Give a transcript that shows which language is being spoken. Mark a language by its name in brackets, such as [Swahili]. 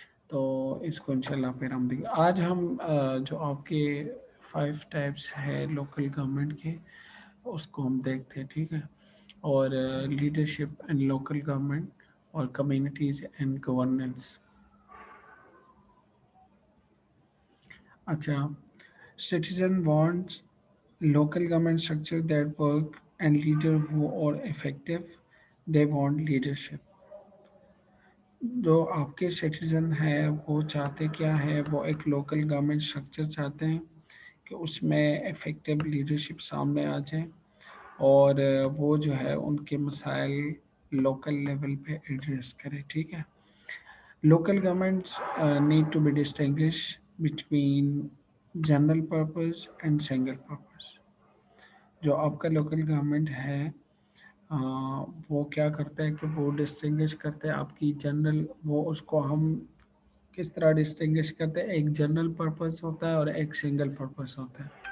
[Hindi] तो इसको इंशाल्लाह फिर हम देखेंगे। आज हम जो आपके 5 टाइप्स है लोकल गवर्नमेंट के, उसको हम देखते हैं, ठीक है। और लीडरशिप एंड लोकल गवर्नमेंट और कम्युनिटीज एंड गवर्नेंस। [English] अच्छा, citizen wants local government structure that work and leader who are effective. They want leadership. [Hindi] जो आपके सिटीजन है वो चाहते क्या है, वो एक लोकल गवर्नमेंट स्ट्रक्चर चाहते हैं कि उसमें इफ़ेक्टिव लीडरशिप सामने आ जाए, और वो जो है उनके मसाइल लोकल लेवल पे एड्रेस करे, ठीक है। [English] Local governments need to be distinguished between general purpose and single purpose. [Hindi] जो आपका लोकल गवर्नमेंट है अ, वो क्या करता है कि वो डिस्टिंग्विश करते हैं आपकी जनरल, वो उसको हम किस तरह डिस्टिंग्विश करते हैं, एक जनरल पर्पस होता है और एक सिंगल पर्पस होता है।